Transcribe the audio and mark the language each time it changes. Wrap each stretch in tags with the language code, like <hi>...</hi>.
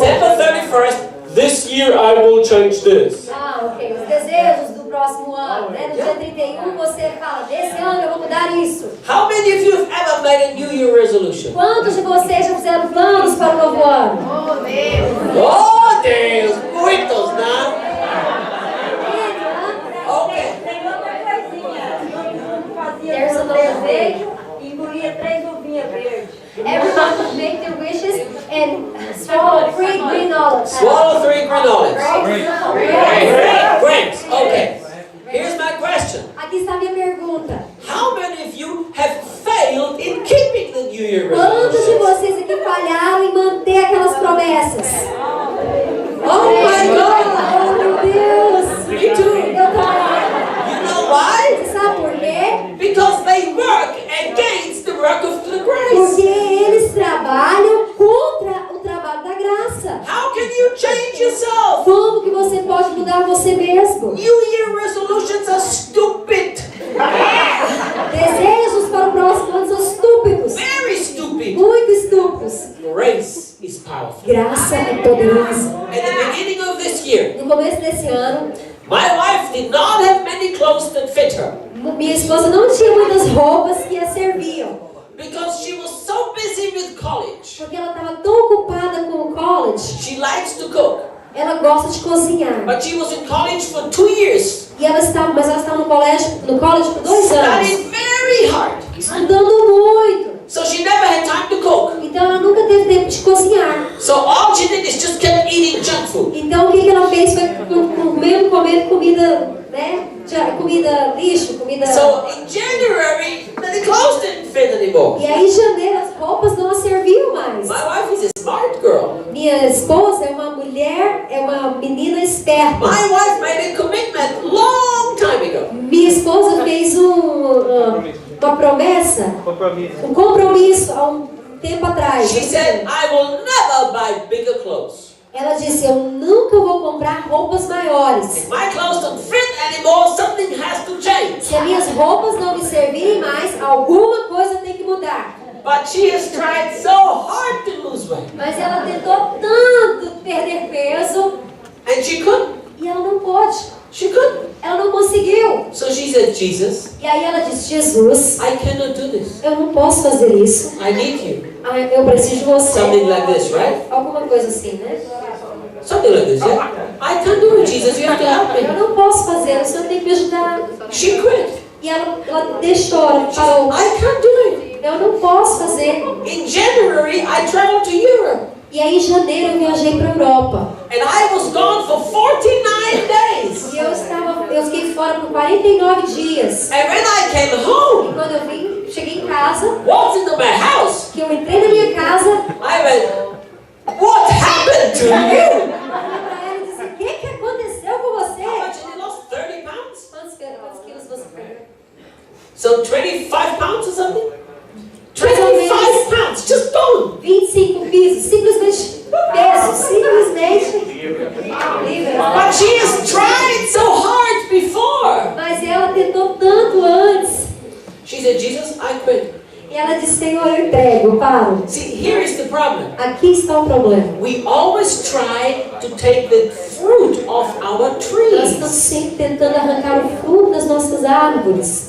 <en>December 31st, this year I will change this. Ah, ok.</en> <pt>Os desejos do próximo ano, né? No dia 31 você fala, desse ano eu vou mudar isso.</pt> <en>How many of you have ever made a New Year resolution?</en> <pt>Quantos de vocês já fizeram planos para o novo ano? Oh, Deus, muitos, não? Okay. Tem outra coisinha. Não fazia</pt> <en>There's another thing.</en> <pt>engolia 3 uvinhas verdes.</pt> <en>Everyone should make their wishes and swallow 3 green olives. Swallow 3 green olives. Grapes. Grapes, okay. Here's my question.</en> <pt>Aqui está a minha pergunta.</pt> <en>How many of you have failed in keeping the New Year</en> <pt>Quantos de</pt> <en>resolution?</en> <pt>vocês aqui falharam em manter aquelas promessas?</pt> <en>Oh my God!</en> <pt>Oh, meu Deus!</pt> <en>Me too.</en> <pt>Eu também.</pt> <en>You know why?</en> <pt>Você sabe por quê?</pt> <en>Because they work against the work of the grace.</en> <pt>Porque eles trabalham contra o trabalho da graça.</pt> <en>How can you change yourself?</en> <pt>Como que você pode mudar você mesmo?</pt> <en>New Year resolutions are stupid.</en> <pt>Desejos para o próximo ano são estúpidos.</pt> <en>Very stupid.</en> <pt>Muito estúpidos.</pt> <en>Grace is powerful.</en> <pt>Graça é poderosa.</pt> <en>At the beginning of this year,</en> <pt>No começo desse ano,</pt> <en>my wife did not have many clothes that fit her</en> <pt>minha esposa não tinha muitas roupas que a serviam.</pt> <en>because she was so busy with college.</en> <pt>Porque ela estava tão ocupada com o college.</pt> <en>She likes to cook,</en> <pt>Ela gosta de cozinhar.</pt> <en>but she was in college for 2 years,</en> <pt>E ela estava no college por 2 anos.</pt> <en>studied very hard.</en> <pt>Estudando muito.</pt> <en>So she never had time to cook.</en> <pt>Então ela nunca teve tempo de cozinhar.</pt> <en>So all she did is just kept eating junk food.</en> <pt>Então o que ela fez foi comendo comida, né? Comida lixo, comida.</pt> <en>So in January, the clothes didn't fit anymore.</en> <pt>E aí em janeiro as roupas não a serviam mais.</pt> <en>My wife is a smart girl.</en> <pt>Minha esposa é uma mulher, é uma menina esperta.</pt> <en>My wife made a commitment long time ago.</en> <pt>Minha esposa fez uma promessa, um compromisso há um tempo atrás.</pt> <en>She said, I will never buy bigger clothes.</en> <pt>Ela disse, eu nunca vou comprar roupas maiores.</pt> <en>If my clothes don't fit anymore, something has to change.</en> <pt>Se as minhas roupas não me servirem mais, alguma coisa tem que mudar.</pt> <en>But she has tried so hard to lose weight.</en> <pt>Mas ela tentou tanto perder peso</pt> <en>And she couldn't.</en> <pt>e ela não pôde.</pt> <en>She couldn't.</en> <pt>Ela não conseguiu.</pt> <en>So she said, Jesus,</en> <pt>E aí ela disse, Jesus,</pt> <en>I cannot do this.</en> <pt>eu não posso fazer isso.</pt> <en>I need you.</en> <pt>Eu preciso de você.</pt> <en>Something like this, right?</en> <pt>Alguma coisa assim, né?</pt> <en>Something like this, yeah? I can't do it, Jesus. You have to help</en> <pt>Eu</pt> <en>me.</en> <pt>não posso fazer, o Senhor tem que me ajudar.</pt> <en>She quit.</en> <pt>E ela deixou, ela falou,</pt> <en>I can't do it.</en> <pt>eu não posso fazer.</pt> <en>In January, I traveled to Europe.</en> <pt>E aí em janeiro eu viajei para a Europa.</pt> <en>And I was gone for 49 days.</en> <pt>E eu fiquei fora por 49 dias.</pt> <en>And when I came</en> <pt>E</pt> <en>home,</en> <pt>quando eu cheguei em casa,</pt> <en>walked into my house,</en> <pt>que eu entrei na minha casa,</pt> <en>I went, what happened to you?</en> <pt>eu olhei para ela e disse, o que aconteceu com você?</pt> <en>How much had you lost? 30 pounds?</en> <pt>Quantos quilos você perdeu?</pt> <en>So 25 pounds or something? 25 pounds, just gone.</en> <pt>25 quilos, simplesmente peso, simplesmente livre.</pt> <en>But she has tried so hard before.</en> <pt>Mas ela tentou tanto antes.</pt> <en>She said, Jesus, I quit.</en> <pt>E ela disse, Senhor, eu entrego, eu paro.</pt> <en>See, here is the problem.</en> <pt>Aqui está o problema.</pt> <en>We always try to take the fruit off our</en> <pt>Nós</pt> <en>trees.</en> <pt>estamos sempre tentando arrancar o fruto das nossas árvores.</pt>